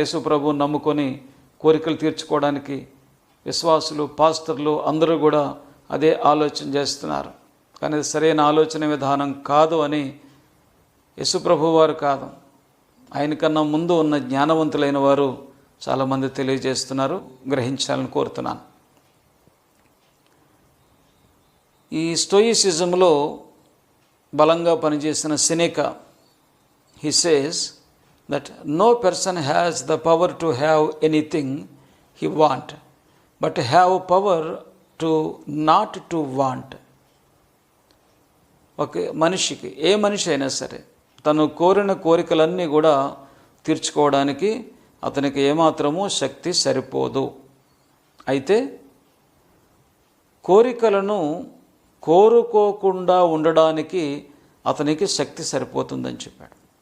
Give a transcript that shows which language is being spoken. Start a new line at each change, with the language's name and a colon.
Telugu: యేసుప్రభువుని నమ్ముకొని కోరికలు తీర్చుకోవడానికి విశ్వాసులు, పాస్టర్లు అందరూ కూడా అదే ఆలోచన చేస్తున్నారు. కానీ అది సరైన ఆలోచన విధానం కాదు అని యేసుప్రభు వారు కాదు, ఆయనకన్నా ముందు ఉన్న జ్ఞానవంతులైన వారు చాలామంది తెలియజేస్తున్నారు. గ్రహించాలని కోరుతున్నాను. ఈ స్టోయిసిజంలో బలంగా పనిచేసిన సెనెకా,
English: he says that no person has the power to have anything he want, but have power to not to want.
Telugu: ఒక మనిషికి, ఏ మనిషి అయినా సరే, తను కోరిన కోరికలన్నీ కూడా తీర్చుకోవడానికి అతనికి ఏమాత్రమూ శక్తి సరిపోదు. అయితే కోరికలను కోరుకోకుండా ఉండడానికి అతనికి శక్తి సరిపోతుందని చెప్పాడు.